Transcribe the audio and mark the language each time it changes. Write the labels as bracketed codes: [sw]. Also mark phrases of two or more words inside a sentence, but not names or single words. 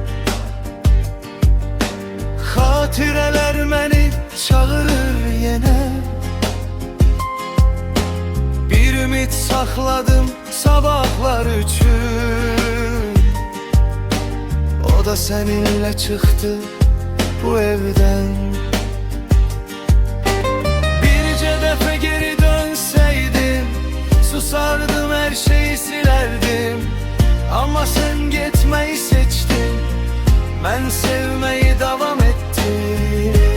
[az] Xatirələr məni çağırır yenə. Bir ümid saxladım sabahlar üçün. [tr] O da seninle çıktı bu evden. Birce defa geri dönseydim, susardım, her şeyi silerdim. Ama sen gitmeyi seçtin, ben sevmeyi devam ettim.